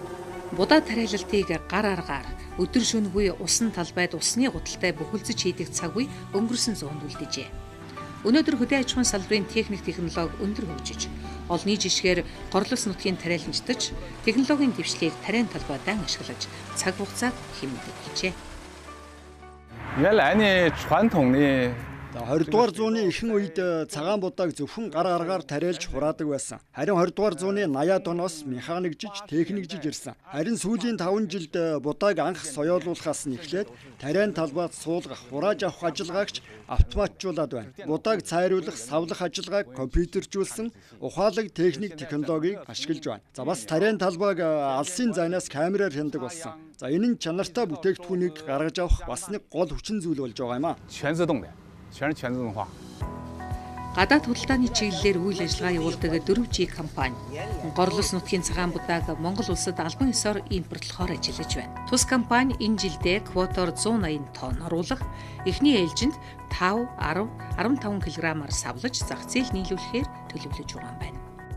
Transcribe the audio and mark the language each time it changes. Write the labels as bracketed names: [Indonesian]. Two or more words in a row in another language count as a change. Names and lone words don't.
[Mongolian] Будаа тариалалтыг гар аргаар өдөр шөнөгүй усан талбайд усны гуталтай бүхэлдэж хийдэг цаг үе өнгөрсөн зуунд үлдэжээ. Өнөөдөр хөдөө аж ахуйн салбарын техник технологи өндөр хөгжиж, олонний жишгээр горлос нутгийн тариаланчдаж технологийн дэвшлийг тариан талбайдан ашиглаж цаг хугацааг хэмнэдэг болжээ. [Chinese] 原来呢，传统的 [Mongolian] 20 дугаар зууны ихэнх үед цагаан будааг зөвхөн гар аргаар тариалж хураадаг байсан. Харин 20 дугаар зууны 80-аад оноос механикжиж, техникжиж ирсэн. Харин сүүлийн 5 жилд будааг анх соёолуулахаас нь эхлээд тариан талбайд суулгах, хурааж авах ажиллагаагч автоматжуулаад байна. Будааг цайруулах, савлах ажиллагааг компьютержүүлсэн ухаалаг техник технологиг ашиглаж байна. За бас тариан талбайг алсын зайнаас камераар хяндаг болсон. За энэ нь чанартай бүтээгдэхүүнийг гаргаж авах бас нэг гол хүчин зүйл болж байгаа юм а. [Chinese] 全自动的，全是全自动化。 [Mongolian] Гадаад худалдааны чиглэлээр үйл ажиллагаа явуулдаг 4G компани горлос нутгийн цагаан будааг Монгол улсад албан ёсоор импортлохоор ажиллаж байна. Тус компани энэ жилдээ квотоор 180 тонн оруулах, эхний ээлжинд 5, 10, 15 кг-аар савлаж зах зээл нийлүүлэхээр төлөвлөж байгаа юм байна.